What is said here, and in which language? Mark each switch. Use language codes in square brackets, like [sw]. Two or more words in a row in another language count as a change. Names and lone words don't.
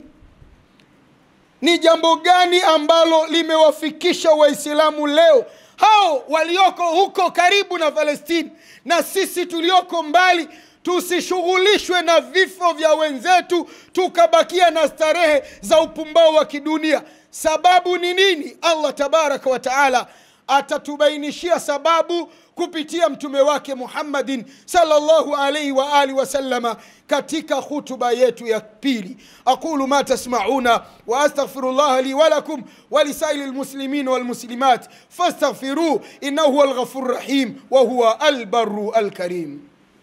[sw] Ni jambo gani ambalo limewafikisha Waislamu leo, hao walioko huko karibu na Palestina na sisi tulioko mbali, tusishughulishwe na vifo vya wenzetu, tukabakia na starehe za upumbao wa kidunia? Sababu ni nini? [ar] الله تبارك وتعالى [sw] atatubainishia sababu kupitia mtume wake Muhammadin [ar] صلى الله عليه وآله وسلم [sw] katika hutuba yetu ya pili. [ar] أقول ما تسمعون وأستغفر الله لي ولكم ولسائر المسلمين والمسلمات فاستغفروه إنه هو الغفور الرحيم وهو البر الكريم.